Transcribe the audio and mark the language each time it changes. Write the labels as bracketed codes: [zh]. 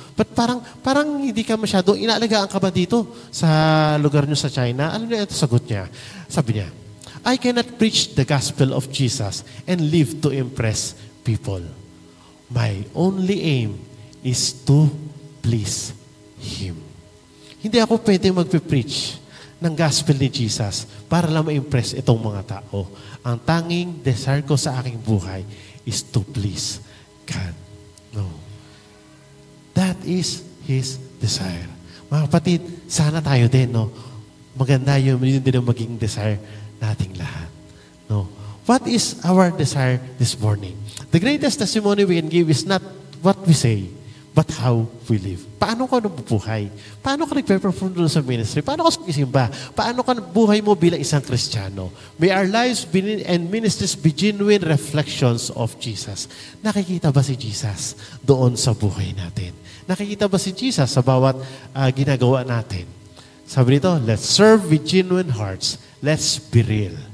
[tl] Ba't parang hindi ka masyado, inaalagaan ka ba dito sa lugar niyo sa China? Ano na ito sagot niya? Sabi niya, [en] I cannot preach the gospel of Jesus and live to impress people. My only aim is to please Him. [tl] Hindi ako pwede magpipreach ng gospel ni Jesus para lang ma-impress itong mga tao. Ang tanging desire ko sa aking buhay [en] is to please God. That is His desire. [tl] Mga kapatid, sana tayo din, maganda yun din ang maging desire nating lahat. [en] What is our desire this morning? The greatest testimony we can give is not what we say, but how we live. [tl] Paano ka nabubuhay? Paano ka nagpe-perform doon sa ministry? Paano ka sumisimba? Paano ka buhay mo bilang isang Kristiyano? [en] May our lives and ministries be genuine reflections of Jesus. [tl] Nakikita ba si Jesus doon sa buhay natin? Nakikita ba si Jesus sa bawat ginagawa natin? Sabi nito, [en] let's serve with genuine hearts. Let's be real.